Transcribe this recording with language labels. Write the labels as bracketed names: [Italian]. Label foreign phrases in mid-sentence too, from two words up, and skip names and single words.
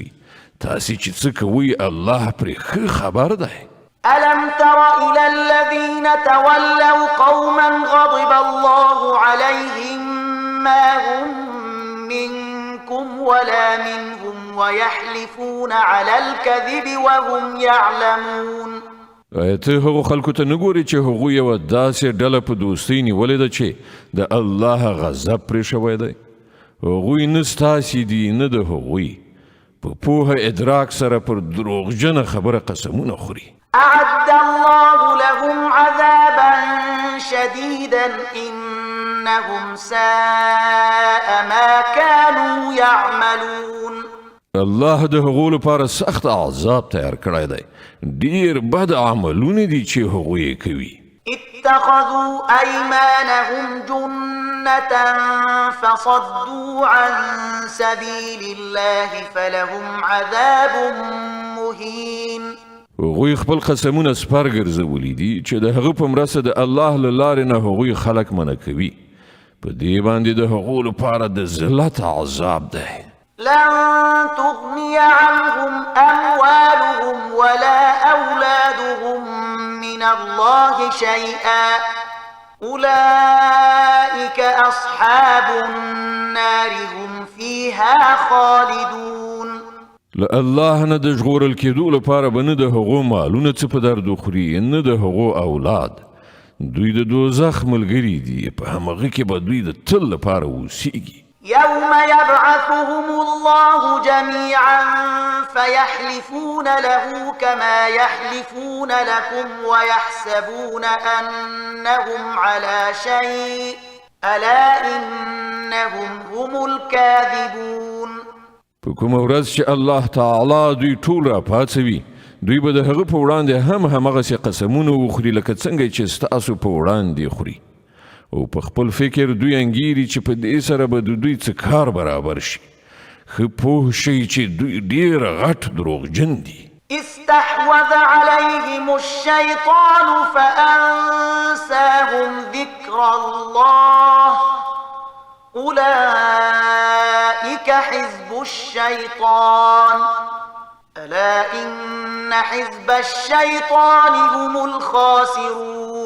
[Pashto] تاسې چې څه کوئ الله پرې ښه خبر دی. [Arabic] ألم تر إلى الذين تولوا قوما غضب الله عليهم ما هم منكم ولا منهم ويحلفون على الكذب وهم يعلمون. [Pashto] ته هغو خلکو ته نه ګورې چې هغوی یوه داسې ډله په دوستۍ نیولې ده چې د الله غضب پرې شوی دی. هغوی نه ستاسې دي نه د هغوی، په پوهه ادراک سره پر دروغجنه خبره قسمونه خوري. [Arabic] أعد الله لهم عذابا شديدا إنهم ساء ما كانوا يعملون. [Pashto] الله د هغو لپاره سخت عذاب تیار کړی دی. ډیر بد عملونه دي چې هغوی کوي. [Arabic] اتخذوا أيمانهم جنة فصدوا عن سبيل الله فلهم عذاب مهين. [Pashto] هغوی خپل قسمونه سپر ګرځولي دي چې د هغه په مرسته د الله له لارې نه هغوی خلک منع کوي. په دې باندې د هغو لپاره د ذلت عذاب دی. [Arabic] لن تغني عنهم أموالهم ولا أولادهم من الله شيئا أولئك أصحاب النار هم فيها خالدون. [Pashto] له الله نه د ژغورل کېدو لپاره به نه د هغو مالونه څه په درد وخوري، نه د هغو اولاد. دوی د دوزخ ملګري دي، په همغه کې به دوی د تل لپاره اوسیږي. [Arabic] يوم يبعثهم الله جميعا فيحلفون له كما يحلفون لكم ويحسبون أنهم على شيء ألا إنهم هم الكاذبون. [Pashto] په کومه ورځ چې الله تعالی دوی ټول را پاڅوي، دوی به د هغه په وړاندې همغسې قسمونه وخوري لکه څنګه چې ستاسو په وړاندې خوري، او په خپل فکر دوی انګیري چې په دې سره به د دوی څه کار برابر شي. ښه پوه شئ چې دوی ډېر غټ دروغجن دي. [Arabic] استحوذ عليهم الشيطان فأنساهم ذكر الله أولئك حزب الشيطان ألا إن حزب الشيطان هم الخاسرون.